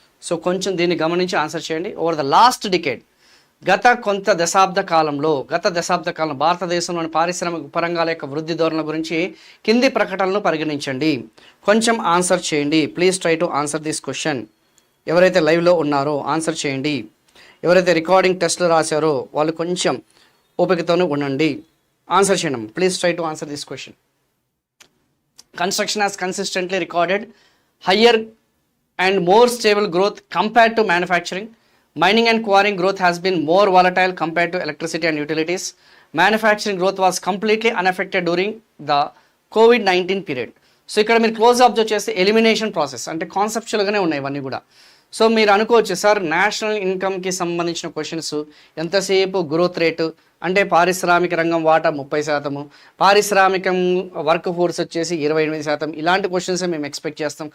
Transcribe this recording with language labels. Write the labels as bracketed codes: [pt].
[te] So కొంచెం దీన్ని గమనించి ఆన్సర్ చేయండి. [en] over the last decade, [te] గత దశాబ్ద కాలంలో భారతదేశంలోని పారిశ్రామిక ఉపరంగాల యొక్క వృద్ధి ధోరణుల గురించి కింది ప్రకటనలు పరిగణించండి. కొంచెం ఆన్సర్ చేయండి. [en] Please try to answer this question. [te] ఎవరైతే లైవ్లో ఉన్నారో ఆన్సర్ చేయండి. ఎవరైతే రికార్డింగ్ టెస్ట్లు రాశారో వాళ్ళు కొంచెం ఓపికతోనే ఉండండి. ఆన్సర్ చేయండి. [en] Please try to answer this question. Construction has consistently recorded higher and more stable growth compared to manufacturing. Mining and quarrying growth has been more volatile compared to electricity and utilities. Manufacturing growth was completely unaffected during the COVID-19 period. [te] So ఇక్కడ మీరు close observe చేస్తే elimination process అంటే కాన్సెప్చువల్గానే ఉన్నాయి ఇవన్నీ కూడా. So మీరు అనుకోవచ్చు sir national ఇన్కమ్కి సంబంధించిన క్వశ్చన్స్ ఎంతసేపు గ్రోత్ రేటు అంటే పారిశ్రామిక రంగం వాటా 30%, పారిశ్రామికం వర్క్ ఫోర్స్ వచ్చేసి 28%, ఇలాంటి క్వశ్చన్సే మేము ఎక్స్పెక్ట్ చేస్తాం.